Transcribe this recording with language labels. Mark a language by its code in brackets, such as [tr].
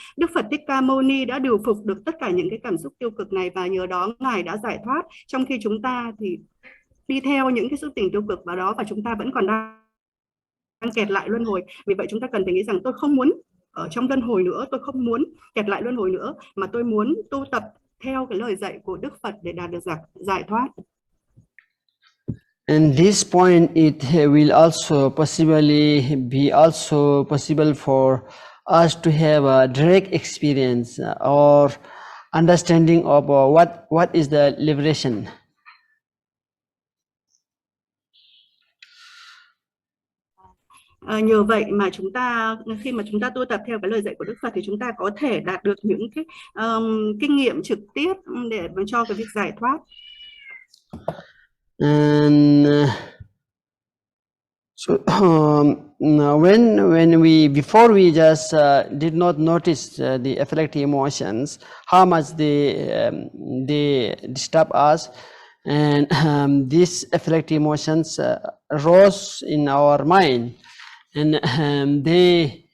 [vi] Đức Phật Thích Ca Mâu Ni đã điều phục được tất cả những cái cảm xúc tiêu cực này, và nhờ đó Ngài đã giải thoát, trong khi chúng ta thì đi theo những cái xúc tình tiêu cực vào đó, và chúng ta vẫn còn đang kẹt lại luân hồi. Vì vậy chúng ta cần phải nghĩ rằng tôi không muốn ở trong luân hồi nữa, tôi không muốn kẹt lại luân hồi nữa, mà tôi muốn tu tập theo cái lời dạy của Đức Phật để đạt được giải thoát. [en] And this point, it will also be possible for us to have a direct experience or understanding of what is the liberation. [vi] Nhờ vậy mà khi mà chúng ta tu tập theo cái lời dạy của Đức Phật, thì chúng ta có thể đạt được những cái kinh nghiệm trực tiếp để cho cái việc giải thoát. [en] And so when before we just did not notice the afflictive emotions, how much they disturb us, and these afflictive emotions rose in our mind, and they